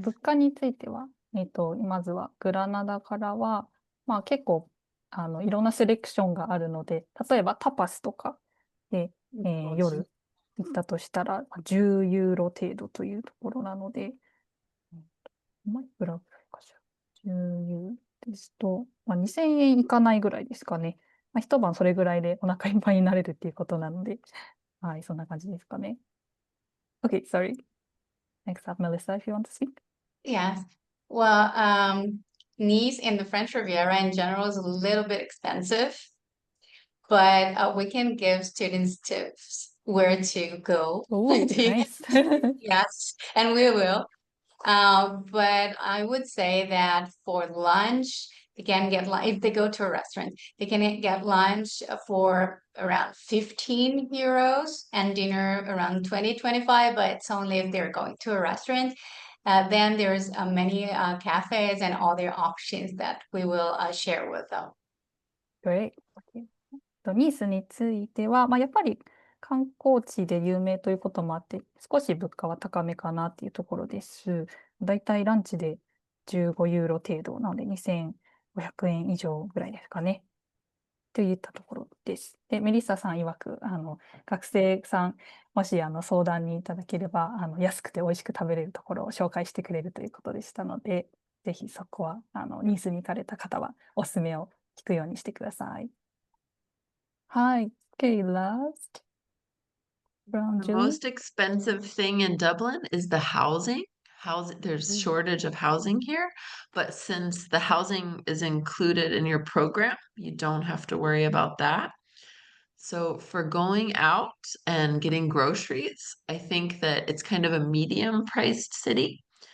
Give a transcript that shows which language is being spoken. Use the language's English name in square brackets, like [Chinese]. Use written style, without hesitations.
[Japanese] 物価については、まずはグラナダからは、結構いろんなセレクションがあるので、例えばタパスとかで、夜行ったとしたら、10ユーロ程度というところなので、いくらぐらいかしら。 10ユーロですと、2000円いかないぐらいですかね。一晩それぐらいでお腹いっぱいになれるっていうことなので、はい、そんな感じですかね。 [English] Okay, sorry. Next up, Melissa, if you want to speak. Yes. Well, Nice and the French Riviera in general is a little bit expensive, but we can give students tips where to go. Oh, nice. Yes, and we will. But I would say that for lunch, they can get if they go to a restaurant, they can get lunch for around 15 euros and dinner around 20-25, but it's only if they're going to a restaurant. Then there's many cafes and other options that we will share with them. Great. Okay. [Japanese] ニースについては、やっぱり観光地で有名ということもあって、少し物価は高めかなっていうところです。だいたいランチで15ユーロ程度なので2500円以上ぐらいですかね。といったところです。で、メリッサさん曰く、学生さん、もし相談にいただければ、安くて美味しく食べれるところを紹介してくれるということでしたので、ぜひそこは、ニースに行かれた方はおすすめを聞くようにしてください。 [English] はい。Okay, last. Brown The Julie. most expensive thing in Dublin is the housing. There's shortage of housing here, but since the housing is included in your program, you don't have to worry about that. So for going out and getting groceries, I think that it's kind of a medium-priced city.